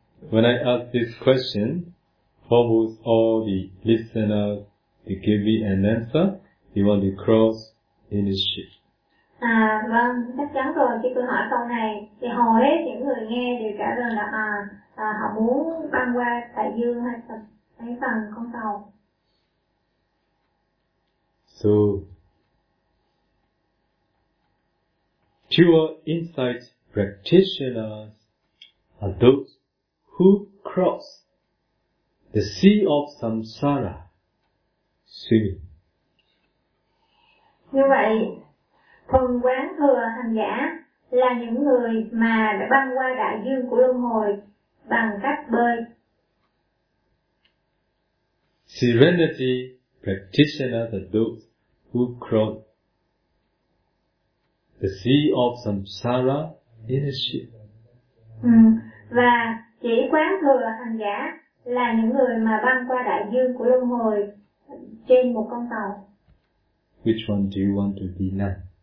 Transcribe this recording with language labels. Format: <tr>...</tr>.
<en>When I ask this question, almost all the listeners, they give me an answer. They want to cross in a ship.</en> <vi>Vâng, chắc chắn rồi. Khi tôi hỏi câu này, thì hầu hết những người nghe đều trả lời là họ muốn băng qua đại dương hay bằng con tàu.</vi> <en>So, spiritual insight practitioners are those who cross the sea of samsara swimming.</en> <vi>Như vậy, phần quán thừa hành giả là những người mà đã băng qua đại dương của luân hồi bằng cách bơi.</vi> <en>Serenity practitioners are those who cross the sea of samsara in a ship.</en> <vi>Và chỉ quán thừa hành giả là những người mà băng qua đại dương của luân hồi trên một con tàu.</vi> <en>Which one do you want to be now?</en>